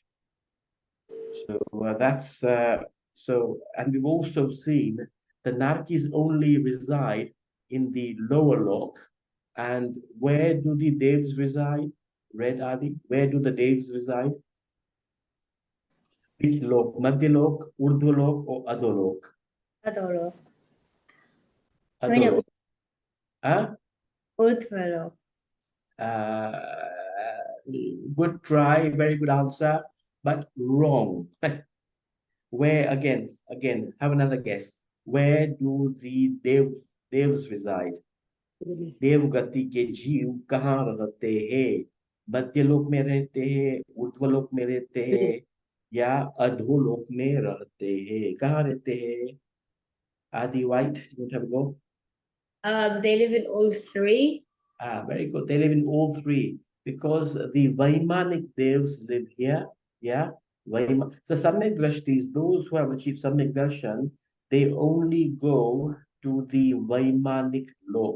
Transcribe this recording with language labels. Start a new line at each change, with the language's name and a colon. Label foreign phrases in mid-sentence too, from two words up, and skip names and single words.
English: So that's and we've also seen the Narkis only reside in the lower lok. And where do the Devs reside? Red Adi, where do the Devs reside? Which lok? Madhya lok, Urdhva lok, or Adolok? Adoro. Adolok. Huh? Urtvalo. Good try, very good answer, but wrong. Where again, have another guess. Where do the devs reside?
Hindi: देवगति के जीव कहाँ रहते हैं? मध्यलोक में रहते हैं, ऊर्ध्वलोक में रहते हैं, या अधोलोक में रहते हैं? कहाँ रहते हैं?
English: Adi White, you want to have a go? They live in all three. Very good. They live in all three because the Vaimanic devs live here. Yeah. So Samyak Drashtis, those who have achieved Samyak Darshan, they only go to the Vaimanic Lok.